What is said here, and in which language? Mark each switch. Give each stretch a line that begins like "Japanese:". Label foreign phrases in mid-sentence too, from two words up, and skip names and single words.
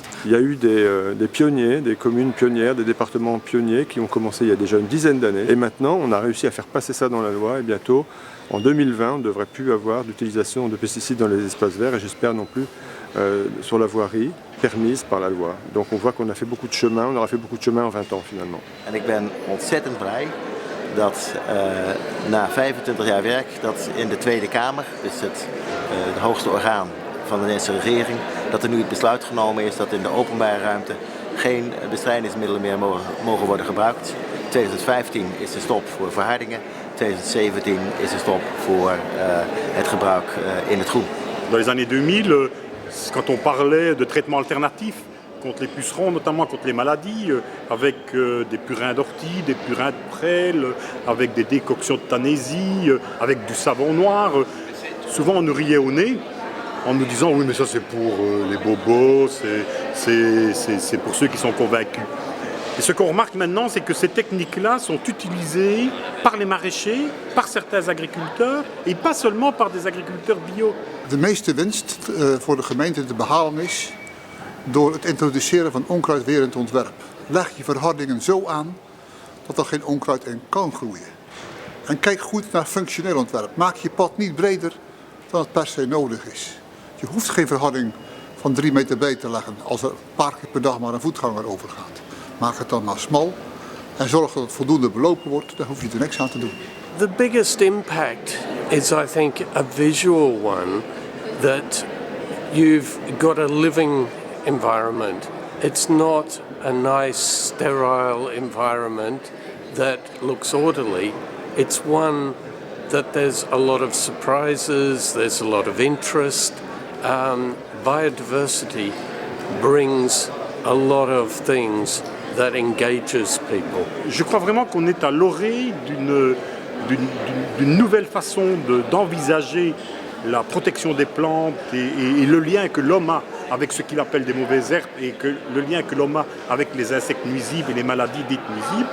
French: Il y a eu des pionniers, des communes pionnières, des départements pionniers qui ont commencé il y a déjà une dizaine d'années. Et maintenant on a réussi à faire passer ça dans la loi et bientôt en 2020, on ne devrait plus avoir d'utilisation de pesticides dans les espaces verts et j'espère non plus sur la voirie permise par la loi. Donc on voit qu'on a fait beaucoup de chemin, on aura fait beaucoup de chemin en 20 ans finalement.
Dutch: En ik ben ontzettend blij dat na 25 jaar werk dat in de Tweede Kamer, dus het hoogste orgaan van de Nederlandse regering, dat er nu het besluit genomen is dat in de openbare ruimte geen bestrijdingsmiddelen meer mogen worden gebruikt. 2015 is de stop voor verhardingen. 2017 is de stop voor het gebruik in het groen.
French: Dans les années 2000, quand on parlait de traitements alternatifs contre les pucerons, notamment contre les maladies, avec des purins d'ortie, des purins de prêle, avec des décoctions de tanésie, avec du savon noir, souvent on nous riait au nez en nous disant oui mais ça c'est pour les bobos, c'est pour ceux qui sont convaincus. Et ce qu'on remarque maintenant, c'est que ces techniques-là sont utilisées par les maraîchers, par certains agriculteurs et pas seulement par des agriculteurs bio.
Dutch: De meeste winst voor de gemeente te behalen is door het introduceren van onkruidwerend ontwerp. Leg je verhardingen zo aan dat er geen onkruid in kan groeien. En kijk goed naar functioneel ontwerp. Maak je pad niet breder dan het per se nodig is. Je hoeft geen verharding van 3 meter breed te leggen als er een paar keer per dag maar een voetganger overgaat. Maak het dan maar smal en zorg dat het voldoende belopen wordt, dan hoef je er niks aan te doen.
English: The biggest impact is, I think, a visual one, that you've got a living environment. It's not a nice, sterile environment that looks orderly. It's one that there's a lot of surprises, there's a lot of interest. Biodiversity brings a lot of things that engages people.
French: Je crois vraiment qu'on est à l'orée d'une nouvelle façon d'envisager la protection des plantes et le lien que l'homme a avec ce qu'il appelle des mauvaises herbes et que le lien que l'homme a avec les insectes nuisibles et les maladies dites nuisibles.